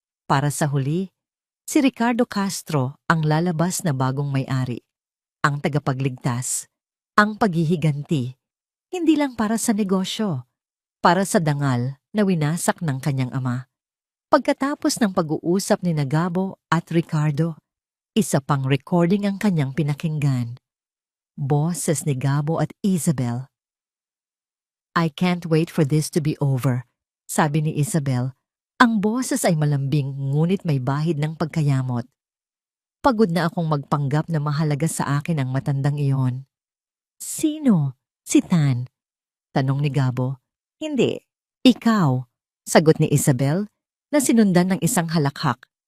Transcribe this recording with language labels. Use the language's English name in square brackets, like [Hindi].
[Filipino] Para sa huli, si Ricardo Castro ang lalabas na bagong may-ari, ang tagapagligtas, ang paghihiganti, hindi lang para sa negosyo, para sa dangal na winasak ng kanyang ama. Pagkatapos ng pag-uusap ni Gabo at Ricardo, isa pang recording ang kanyang pinakinggan. Boses ni Gabo at Isabel. [English] I can't wait for this to be over, [Filipino] sabi ni Isabel. Ang boses ay malambing ngunit may bahid ng pagkayamot. Pagod na akong magpanggap na mahalaga sa akin ang matandang iyon. Sino? Si Tan? Tanong ni Gabo. Hindi. Ikaw, sagot ni Isabel na sinundan ng isang halakhak.